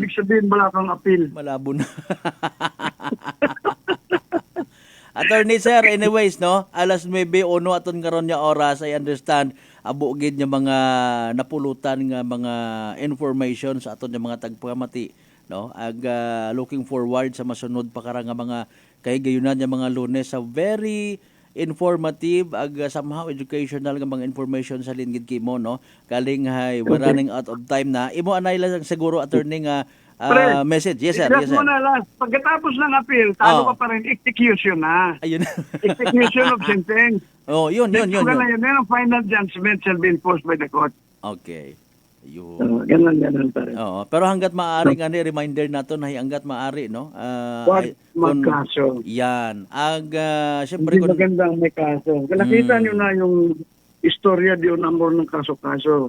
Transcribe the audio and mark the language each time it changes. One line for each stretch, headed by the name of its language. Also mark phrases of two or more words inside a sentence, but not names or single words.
Filipino: Ay ibig sabihin wala kang appeal. Malabo na. Attorney sir,
English: anyways, no?
Hiligaynon: Alas 9:01 aton karon nga oras,
English: I understand
Hiligaynon: abo gid nga mga napulutan nga mga information sa aton nga mga tagpamati, no?
English: Looking forward
Hiligaynon: sa masunod pa kara nga mga kahigayunan nga mga Lunes sa
English: very informative somehow educational
Hiligaynon: nga mga information sa lingid kimo, no?
English: Kaling we're running out of time na.
Hiligaynon: Imo anay lang siguro attorney nga message.
English: Yes sir. Yes sir.
Filipino: Pagkatapos ng appeal, talo ka pa rin execution na. Ayun.
English: Execution of sentence.
Filipino: Yun. Yan ang
English: final judgment shall be enforced by the court.
Filipino: Okay. Ganun pa rin. Pero hanggat maaari nga ni reminder nato na hanggat maaari, no? Huwag magkaso. Yan. Siyempre hindi magandang may kaso. Nakita nyo na yung istorya di number ng kaso-kaso.